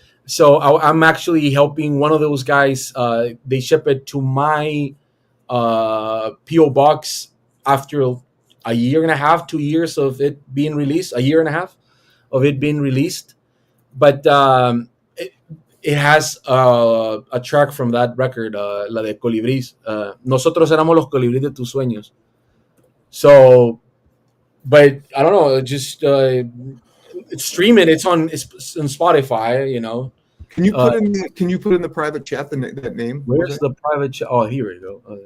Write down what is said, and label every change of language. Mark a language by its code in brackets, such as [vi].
[en] So I'm actually helping one of those guys. They ship it to my PO box after a year and a half, 2 years of it being released, a year and a half of it being released. But it has a track from that record, [es] la de Colibrís. Nosotros éramos los colibríes de tus sueños. [en] So, but I don't know, just stream it. It's on Spotify, you know. Can you put in the private chat that name? Where's the private chat? Oh, here we go.